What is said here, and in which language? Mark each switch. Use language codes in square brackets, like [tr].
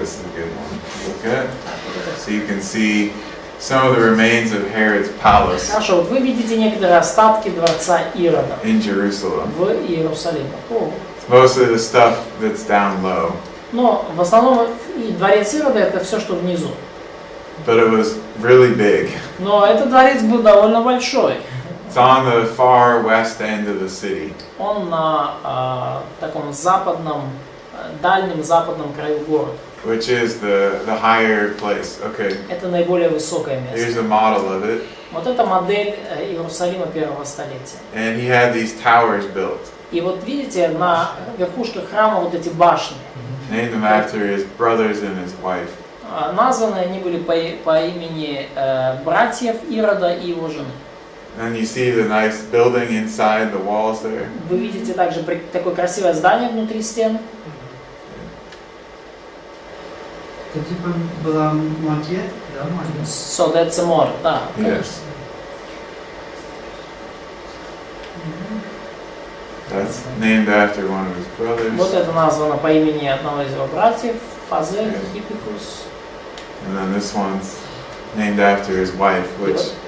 [en] This is a good one to look at. So you can see some of the remains of Herod's palace [ru] Хорошо, вот вы видите некоторые остатки дворца Ирода [en] in Jerusalem. [ru] в Иерусалиме. О. [en] It's mostly the stuff that's down low, [ru] Но в основном и дворец Ирода это все, что внизу. [en] but it was really big. [ru] Но этот дворец был довольно большой. [en] It's on the far west end of the city. [ru] Он на таком западном, дальнем западном краю города. [en] Which is the higher place. Okay, [ru] Это наиболее высокое [en] here's [ru] место. [en] a model of it. [ru] Вот это модель Иерусалима первого столетия. [en] And he had these towers built, [ru] И вот видите, на верхушках храма вот эти башни. [en] named them after his brothers and his wife. [ru] Названы они были по имени братьев Ирода и его жены. [en] And you see the nice building inside the walls there. [ru] Вы видите также такое красивое здание внутри стен. Это типа была макет, да, макет? [en] So that's a model, да. Yes. That's named after one of his brothers. [ru] Вот это названо по имени одного из его братьев, Фазель, Хиппикус. [en] And then this one's named after his wife, which